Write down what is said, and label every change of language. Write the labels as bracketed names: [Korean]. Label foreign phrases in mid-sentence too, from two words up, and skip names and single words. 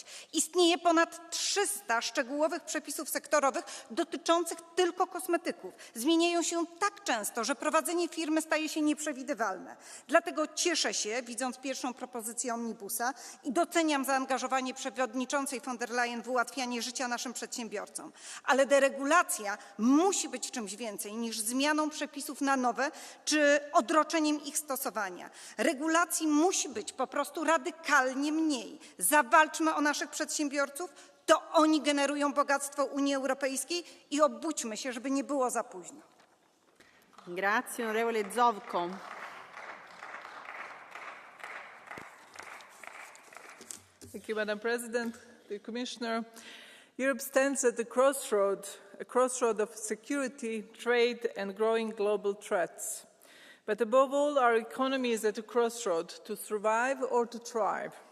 [Polish] Istnieje ponad 300 szczegółowych przepisów sektorowych dotyczących tylko kosmetyków. Zmieniają się tak często, że prowadzenie firmy staje się nieprzewidywalne. Dlatego cieszę się, widząc pierwszą propozycję omnibusa i doceniam zaangażowanie przewodniczącej von der Leyen w ułatwianie życia naszym przedsiębiorcom. Ale deregulacja musi być czymś więcej niż zmianą przepisów na nowe czy odroczeniem ich stosowania. Regulacji musi być po prostu radykalnie mniej. Zawalczmy o naszych przedsiębiorców, to oni generują bogactwo Unii Europejskiej i obudźmy się, żeby nie było za późno. [Italian] Grazie, onorevole Zovko. [English] Thank you, Madam President, the Commissioner. Europe stands at a crossroad of security, trade and growing global threats. But above all, our economy is at a crossroad to survive or to thrive.